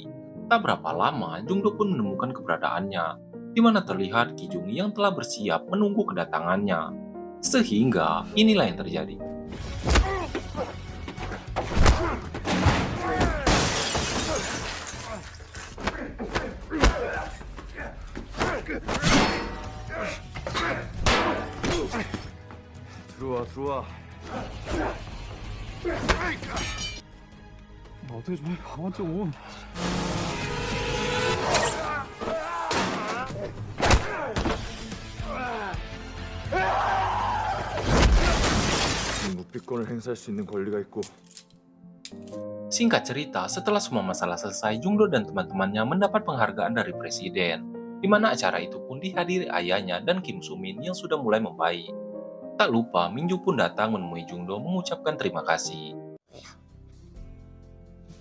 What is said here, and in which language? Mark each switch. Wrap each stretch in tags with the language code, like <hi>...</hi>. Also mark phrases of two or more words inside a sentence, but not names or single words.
<id>Tak berapa lama, Jungdo pun menemukan keberadaannya, di mana terlihat Kijung yang telah bersiap menunggu kedatangannya. Sehingga, inilah yang terjadi.</id> <ko>들어와. 어떻게 좀 해, 가만 좀. 묵비권을 행사할 수 있는 권리가 있고.</ko> <id>Singkat cerita, setelah semua masalah selesai, Jungdo dan teman-temannya mendapat penghargaan dari presiden, di mana acara itu pun dihadiri ayahnya dan Kim Sumin yang sudah mulai membaik. Tak lupa, Minju pun datang menemui Jungdo mengucapkan terima kasih.</id>